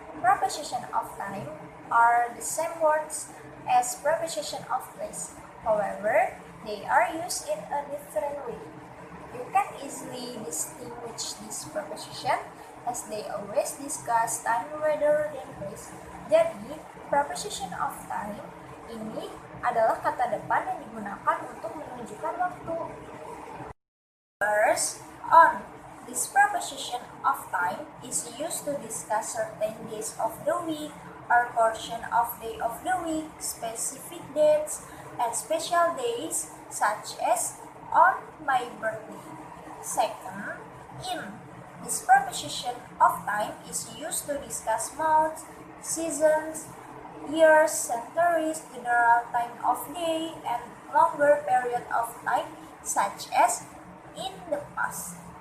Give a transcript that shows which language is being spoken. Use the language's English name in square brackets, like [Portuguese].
[English] Preposition of time are the same words as preposition of place. However, they are used in a different way. You can easily distinguish this preposition as they always discuss time rather than place. [Indonesian] Jadi, preposition of time ini adalah kata depan yang digunakan untuk menunjukkan waktu. [English] First, on. This preposition of time is used to discuss certain days of the week or portion of day of the week, specific dates, and special days such as on my birthday. Second, in. This preposition of time is used to discuss months, seasons, years, centuries, general time of day, and longer period of time such as in the past.